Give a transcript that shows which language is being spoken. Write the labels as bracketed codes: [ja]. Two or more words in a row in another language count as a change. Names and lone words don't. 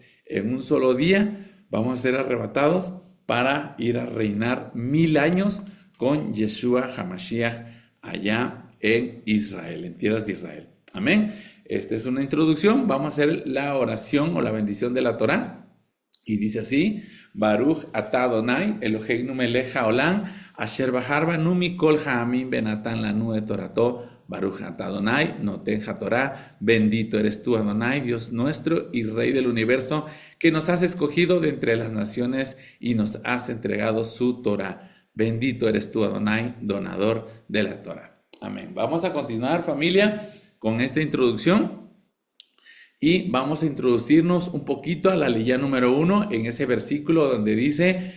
[es] En un solo día vamos a ser arrebatados para ir a reinar 1000 años con [he] ישוע המשיח [es] allá en Israel, en tierras de Israel. Amén. Esta es una introducción. Vamos a hacer la oración o la bendición de la Torá. Y dice así, [he] ברוך אתה אדוני, אלוהינו מלך העולם, אשר בחר בנו מכל העמים ונתן לנו את תורתו, ברוך אתה אדוני, נותן תורה, [es] bendito eres tú, Adonai, Dios nuestro y Rey del universo, que nos has escogido de entre las naciones y nos has entregado su Torah. Bendito eres tú, Adonai, donador de la Torah. Amén. Vamos a continuar, familia, con esta introducción y vamos a introducirnos un poquito a la leyá número 1 en ese versículo donde dice...